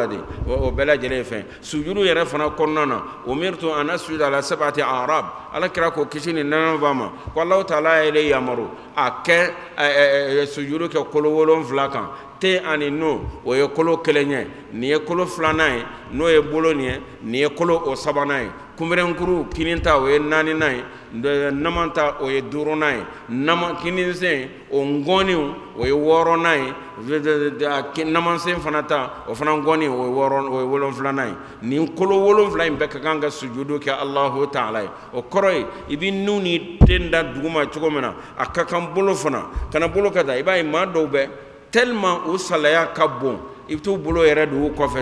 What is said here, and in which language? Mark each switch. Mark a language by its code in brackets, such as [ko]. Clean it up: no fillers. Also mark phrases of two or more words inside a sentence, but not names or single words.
[bm] de o bɛɛ lajɛlen ye fɛn sujudu yɛrɛ fana kɔnɔna na [ar] أمرت أن أسجد على سبعة أعرب [bm] Ala kira ko kisi ni nɛɛma b'a ma ko [ar] الله تعالى [bm] yɛrɛ yamaru a kɛ sujudu kɛ kolo 7 kan te ani no o ye kolo kelenye ni ye kolo flanaye no ye bolo ni ye kolo o sabanaye kumberenkuru kininta o ye nani naye namanta o ye duro naye nama kininsen o ngoni o ye woro naye namansen fana ta o fana ngoni o ye wolonfila naye ni kolo wolonfila in bɛɛ ka kan ka sujudu kɛ [ar] الله تعالى [bm] ye o kɔrɔ ye i bi nu ni tenda duguma cogo min na a ka kan bolo fana kana bolo ka taa i b'a ye maa dɔw bɛ tellement o salaya ka bon i bɛ t'u bolo yɛrɛ don u kɔfɛ